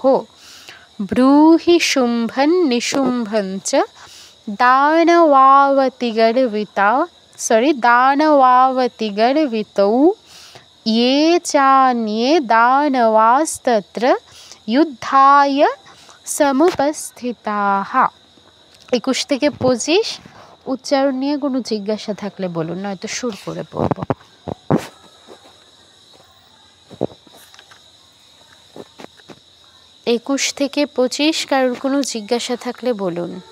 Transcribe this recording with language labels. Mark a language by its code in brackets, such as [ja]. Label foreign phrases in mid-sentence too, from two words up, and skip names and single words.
[sa] ब्रूहि शुम्भं निशुम्भं च दानवावतिगर्वितौ ये चान्ये दानवास्तत्र युद्धाय समुपस्थिताः। [bn] 21 থেকে 25 উচ্চারণ নিয়ে কোনো জিজ্ঞাসা থাকলে বলুন, নয়তো সুর করে পড়ব। 21 থেকে 25 কারোর কোনো জিজ্ঞাসা থাকলে বলুন।